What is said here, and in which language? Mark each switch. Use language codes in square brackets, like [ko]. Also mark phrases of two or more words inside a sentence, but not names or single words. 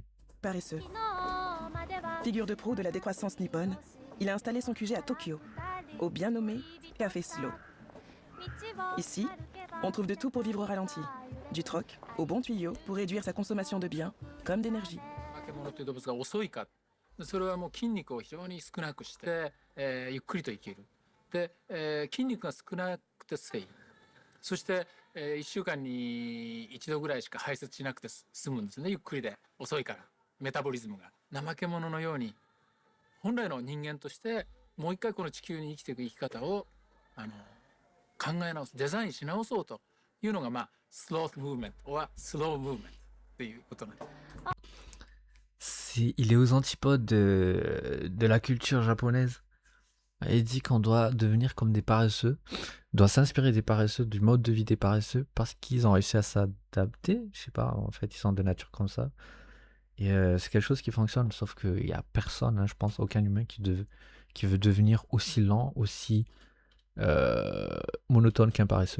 [fr] paresseux. Figure de proue de la décroissance nippone, il a installé son QG à Tokyo, au bien nommé Café Slow. Ici, on trouve de tout pour vivre au ralenti. Du troc au bon tuyau pour réduire sa consommation de biens comme d'énergie. [ja] 化け物という動物が遅いか、それはもう筋肉を非常に少なくして、ゆっくりと生きる。で、筋肉が少なくて繊維。そして、1週間に1度ぐらいしか排泄しなくて済むんですね。ゆっくりで遅いからメタボリズムが。怠け者のように本来の人間としてもう一回この地球に生きていく生き方を考え直す、デザインし直そうというのがまあスロームーブメント or スロームーブメントっていうことなんです。 [fr] Il est aux antipodes de la culture japonaise. Il dit qu'on doit devenir comme des paresseux, doit s'inspirer des paresseux, du mode de vie des paresseux, parce qu'ils ont réussi à s'adapter. Je sais pas, en fait, ils sont de nature comme ça. Et c'est quelque chose qui fonctionne, sauf qu'il n'y a personne, hein, je pense, aucun humain qui veut devenir aussi lent, aussi monotone qu'un paresseux.